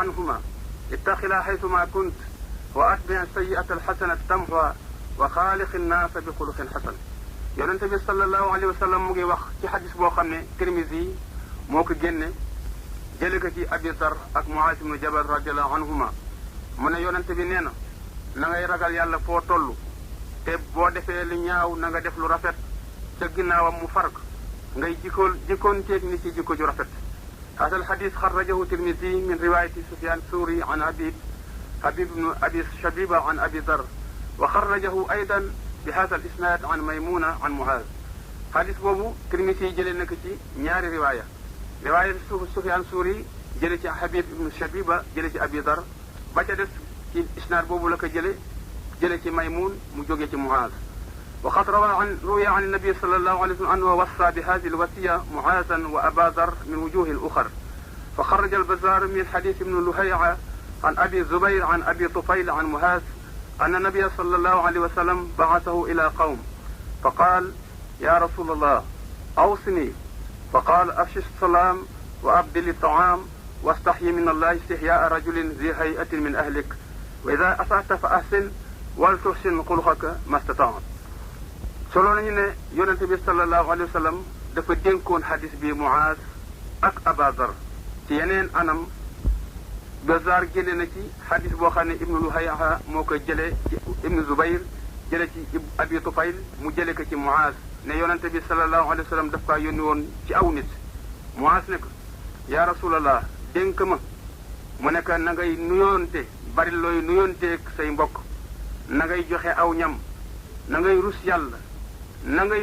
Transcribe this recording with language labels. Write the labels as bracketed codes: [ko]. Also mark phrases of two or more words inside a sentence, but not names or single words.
[ar] عنهما اتق الله حيثما كنت وأتبع السيئة الحسنة تمحها وخالق الناس بخلق حسن [wo] yonente bi [ar] صلى الله عليه وسلم [wo] mu ngi wax ci xadis boo xam ne Tirmisi moo ko génne jële ko ci Abi Dar ak Muaaz ibnu Jabal [ar] رضي الله عنهما [wo] mu ne yonente bi nee na ngay ragal yàlla foo toll te boo defee lu ñaaw na nga def lu rafet ca ginnaawam mu farg ngay jikkoonteeg ni ci jikko ju rafet [ar] هذا الحديث خرجه الترمذي من رواية سفيان الثوري عن حبيب بن أبي شبيب عن أبي ذر وخرجه أيضا بهذا الإسناد عن ميمونة عن معاذ حديث [wo] بوبو ترمذي جëlee na ko ci ñaari riwaaya Sufyaan Suuri jëlee ci Habib ibn Shabiba jëlee ci Abi Dar ba ca des ci isnaad boobu la ko jëlee ci Maymuun mu jógee ci Muaaz [ar] وقد روي عن النبي صلى الله عليه وسلم أنه وصى بهذه الوصية معاذا وأبا ذر من وجوه أخر فخرج البزار من حديث ابن لهيعة عن أبي الزبير عن أبي طفيل عن معاذ أن النبي صلى الله عليه وسلم بعثه إلى قوم فقال يا رسول الله أوصني فقال أفش السلام وأبدل الطعام واستحي من الله استحياء رجل ذي هيئة من أهلك وإذا أسأت فأحسن ولتحسن خلقك ما استطعت [wo] solo nañu ne yonente bi [ar] صلى الله عليه وسلم [wo] dafa dénkoon xadis bi Muaaz ak Aba Dar ci yeneen anam Bazaar génne na ci xadis boo xam ne ibnu Luhayha moo ko jëlee ci ibnu Zubayr jële ci Abi Tufayl mu jële ko ci Muaaz ne yonente bi [ar] صلى الله عليه وسلم [wo] daf kaa yónni woon ci aw nit Muaaz ne ko [ar] يا رسول الله [wo] dénk ma mu ne ko na ngay nuyoonte bari looy nuyoonteeg say mbokk na ngay joxe aw ñam na ngay rus yàlla na